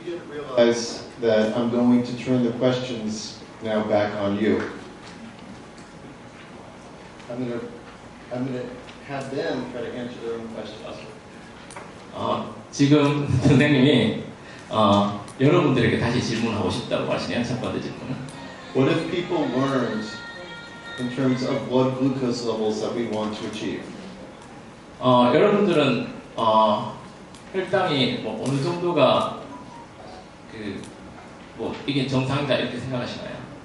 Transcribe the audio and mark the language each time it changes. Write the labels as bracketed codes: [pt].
[en] Realize that I'm going to turn the questions now back on you. I'm going to have them try to answer their own questions. [ko] 지금 선생님이 여러분들에게 다시 질문하고 싶다고 하시네요. 첫 번째 질문은. [en] What if people learned in terms of blood glucose levels that we want to achieve? [ko] 여러분들은 혈당이 뭐 어느 정도가 뭐 이게 정상이다 이렇게 생각하시나요?